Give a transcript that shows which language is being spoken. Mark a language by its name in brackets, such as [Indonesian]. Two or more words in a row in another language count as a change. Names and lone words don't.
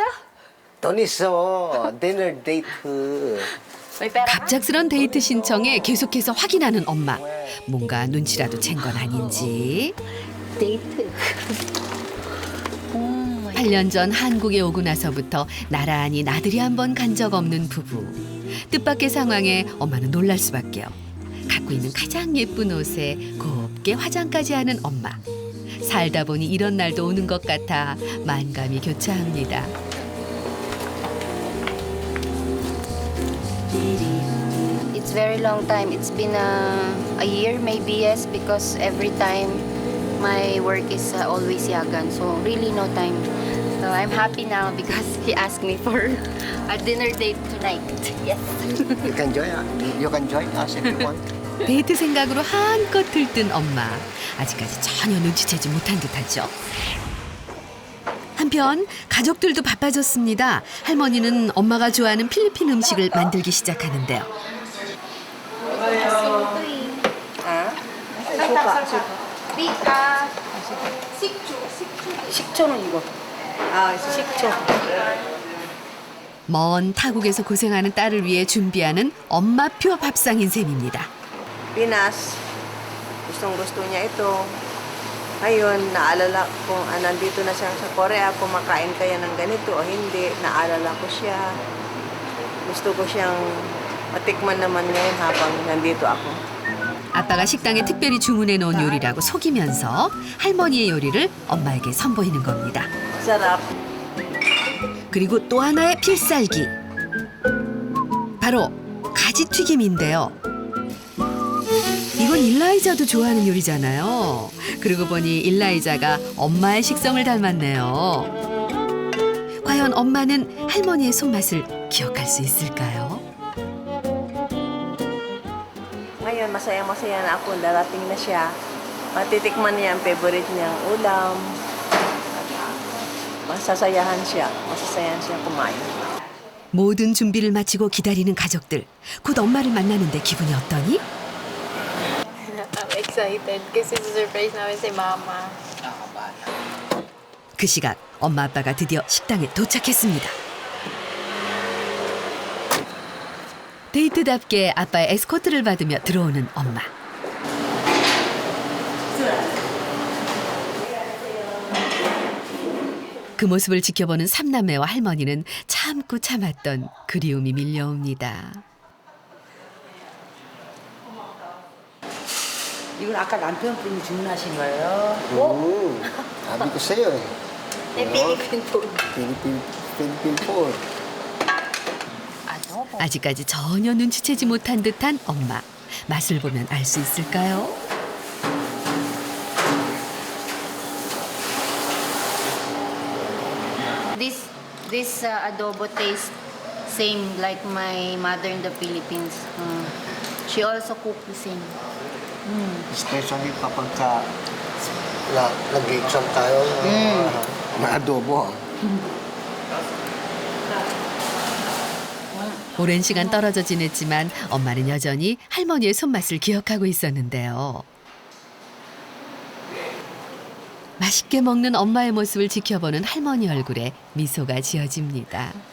[English] Toniso, dinner date. [Filipino] May pera ka? [Korean] 갑작스런 데이트 신청에 계속해서 확인하는 엄마. 뭔가 눈치라도 챈 건 아닌지. 데이트. 8년 전 한국에 오고 나서부터 나란히 나들이 한 번 간 적 없는 부부. 뜻밖의 상황에 엄마는 놀랄 수밖에요. 갖고 있는 가장 예쁜 옷에 곱게 화장까지 하는 엄마. 살다 보니 이런 날도 오는 것 같아 만감이 교차합니다. [English] It's very long time. It's been a year maybe, yes, because every time my work is always yagan. So really no time. So I'm happy now because he asked me for a dinner date tonight. Yes. You can join us if you want. [Korean] 데이트 생각으로 한껏 들뜬 엄마. 아직까지 전혀 눈치채지 못한 듯하죠. 한편 가족들도 바빠졌습니다. 할머니는 엄마가 좋아하는 필리핀 음식을 만들기 시작하는데요. 식초는 이거. 식초. 먼 타국에서 고생하는 딸을 위해 준비하는 엄마표 밥상인 셈입니다. [Filipino] Pinas, gustong-gusto niya ito. Ngayon, naalala kung nandito na siya sa Korea, kumakain kaya ng ganito o hindi, naalala ko siya. Gusto ko siyang matikman naman ngayon habang nandito ako. [Korean] 아빠가 식당에 특별히 주문해 놓은 요리라고 속이면서 할머니의 요리를 엄마에게 선보이는 겁니다. [Filipino] Sarap. [Korean] 그리고 또 하나의 필살기. 바로 가지튀김인데요. 이건 일라이자도 좋아하는 요리잖아요. 그러고 보니 일라이자가 엄마의 식성을 닮았네요. 과연 엄마는 할머니의 손맛을 기억할 수 있을까요? [Filipino] Ngayon, masaya-masaya na ako. Darating na siya. Matitikman niya ang favorite niyang ulam. Masasayahan siya kumain. [Korean] 모든 준비를 마치고 기다리는 가족들. 곧 엄마를 만나는데 기분이 어떠니? [English] I'm excited [Filipino] kasi surprise namin si Mama. [Korean] 그 시각 엄마 아빠가 드디어 식당에 도착했습니다. 데이트답게 아빠의 에스코트를 받으며 들어오는 엄마. 그 모습을 지켜보는 삼남매와 할머니는 참고 참았던 그리움이 밀려옵니다. 이건 아까 남편분이 주문하신 거예요? [Filipino] Sabi ko sa'yo eh. [English] Philippine food. Philippine food. [Korean] 아직까지 전혀 눈치채지 못한 듯한 엄마. 맛을 보면 알 수 있을까요? [English] This adobo tastes same like my mother in the Philippines. She also cooked the same. [Filipino] Especially kapag nag-exam tayo, may adobo. [Korean] 오랜 시간 떨어져 지냈지만 엄마는 여전히 할머니의 손맛을 기억하고 있었는데요. 맛있게 먹는 엄마의 모습을 지켜보는 할머니 얼굴에 미소가 지어집니다.